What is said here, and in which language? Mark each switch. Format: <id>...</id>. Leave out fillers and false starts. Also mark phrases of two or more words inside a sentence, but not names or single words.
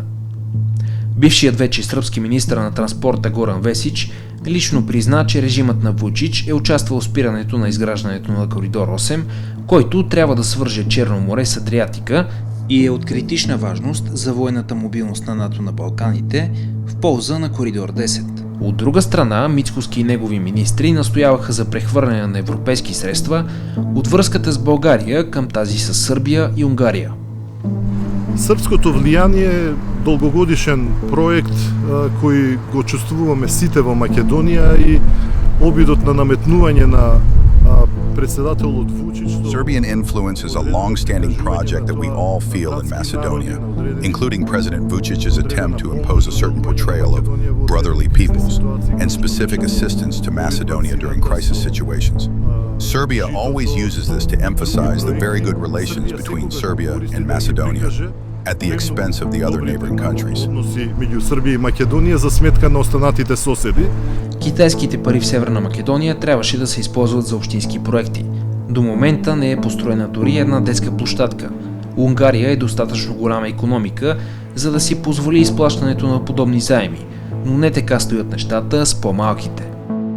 <bg>Бившият вече сръбски министър на транспорта Горан Весич лично призна, че режимът на Вучич е участвал в спирането на изграждането на коридор 8, който трябва да свърже Черно море с Адриатика и е от критична важност за военната мобилност на НАТО на Балканите в полза на коридор 10. От друга страна, Мицкоски и негови министри настояваха за прехвърляне на европейски средства от връзката с България към тази с Сърбия и Унгария.</bg> <mk>Српското влијание е долгогодишен проект кој го чувствуваме сите во Македонија и обидот на наметнување на председателот Вучич.</mk> <en>Serbian influence is a long-standing project that we all feel in Macedonia, including President Vučić's attempt to impose a certain portrayal of brotherly peoples and specific assistance to Macedonia during crisis situations. Serbia always uses this to emphasize the very good relations between Serbia and Macedonia at the expense of the other neighboring countries.</en> <mk>Меѓу Србија и Македонија за сметка на останатите соседи.</mk> <bg>Китайските пари в Северна Македония трябваше да се използват за общински проекти. До момента не е построена дори една детска площадка. Унгария е достатъчно голяма икономика, за да си позволи изплащането на подобни заеми, но не така стоят нещата с по-малките.</bg>